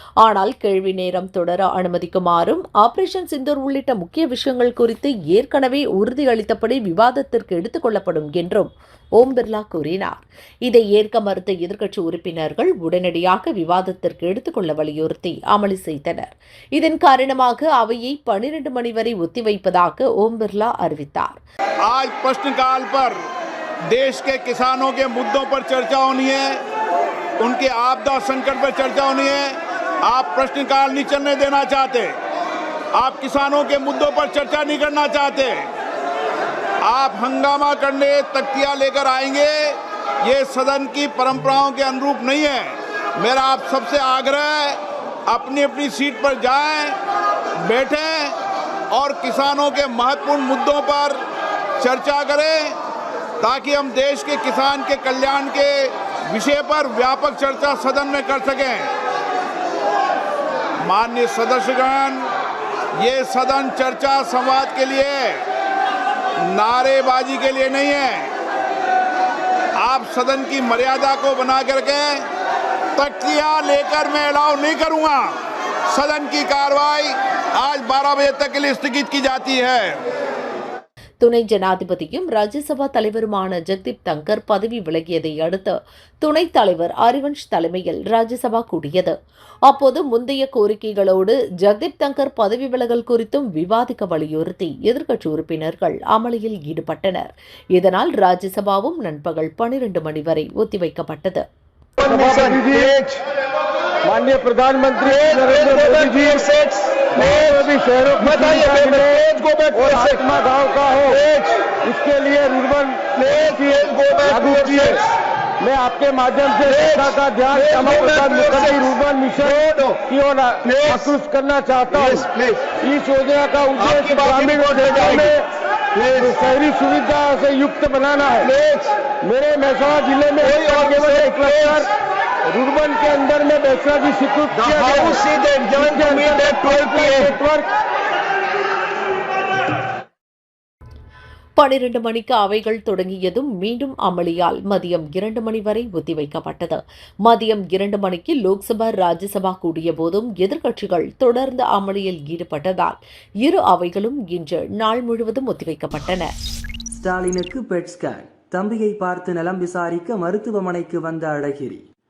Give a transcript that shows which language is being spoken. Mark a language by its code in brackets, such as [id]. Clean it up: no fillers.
[ta] ஆனால் கேள்வி நேரம் தொடர அனுமதிக்குமாறும் ஆபரேஷன் சிந்தூர் உள்ளிட்ட முக்கிய விஷயங்கள் குறித்து ஏற்கனவே உறுதியளித்தபடி விவாதத்திற்கு எடுத்துக் கொள்ளப்படும் என்றும் ஓம் பிர்லா கூறினார். இதை ஏற்க மறுத்த எதிர்க்கட்சி உறுப்பினர்கள் உடனடியாக விவாதத்திற்கு எடுத்துக்கொள்ள வலியுறுத்தி அமளி செய்தனர். இதன் காரணமாக அவையை 12 மணி வரை ஒத்திவைப்பதாக ஓம் பிர்லா அறிவித்தார். [hi] आज प्रश्नकाल पर देश के किसानों के मुद्दों पर चर्चा होनी है, उनके आपदा संकट पर चर्चा होनी है. आप प्रश्नकाल नहीं चलने देना चाहते, आप किसानों के मुद्दों पर चर्चा नहीं करना चाहते, आप हंगामा करने तख्तियां लेकर आएंगे. ये सदन की परंपराओं के अनुरूप नहीं है. मेरा आप सबसे आग्रह है, अपनी अपनी सीट पर जाएं, बैठें और किसानों के महत्वपूर्ण मुद्दों पर चर्चा करें ताकि हम देश के किसान के कल्याण के विषय पर व्यापक चर्चा सदन में कर सकें. माननीय सदस्यगण, ये सदन चर्चा संवाद के लिए, नारेबाजी के लिए नहीं है. आप सदन की मर्यादा को बना करके तख्तियां लेकर मैं अलाउ नहीं करूंगा. सदन की कार्रवाई आज 12 बजे तक के लिए स्थगित की जाती है. [ta] துணை ஜனாதிபதியும் ராஜ்யசபா தலைவருமான ஜெகதீப் தங்கர் பதவி விலகியதை அடுத்து துணைத் தலைவர் ஹரிவன்ஷ் தலைமையில் ராஜ்யசபா கூடியது. அப்போது முந்தைய கோரிக்கைகளோடு ஜெகதீப் தங்கர் பதவி விலகல் குறித்தும் விவாதிக்க வலியுறுத்தி எதிர்க்கட்சி உறுப்பினர்கள் அமளியில் ஈடுபட்டனர். இதனால் ராஜ்யசபாவும் நண்பகல் 12 மணி வரை ஒத்திவைக்கப்பட்டது. [hi] माननीय प्रधानमंत्री नरेंद्र मोदी जी और आत्मा गांव का हो, इसके लिए रुर्बन मैं आपके माध्यम से जनता का ध्यान श्यामा प्रसाद मुखर्जी रुर्बन मिशन की ओर आकृष्ट करना चाहता हूँ. इस योजना का उद्देश्य ग्रामीण क्षेत्रों में शहरी सुविधा से युक्त बनाना है. मेरे महसाना जिले में केवल एक क्लस्टर रुर्बन के अंदर में बैसरा जी स्वीकृत किया नेटवर्क [ta] 12 மணிக்கு அவைகள் தொடங்கியதும் மீண்டும் அமளியால் மதியம் 2 மணி வரை ஒத்திவைக்கப்பட்டது. மதியம் 2 மணிக்கு லோக்சபா ராஜ்யசபா கூடிய போதும் எதிர்க்கட்சிகள் தொடர்ந்து அமளியில் ஈடுபட்டதால் இரு அவைகளும் இன்று நாள் முழுவதும் ஒத்திவைக்கப்பட்டன. ஸ்டாலினுக்கு பெட் ஸ்கேன். தம்பியை பார்த்து நலம் விசாரிக்க மருத்துவமனைக்கு வந்த அழகிரி.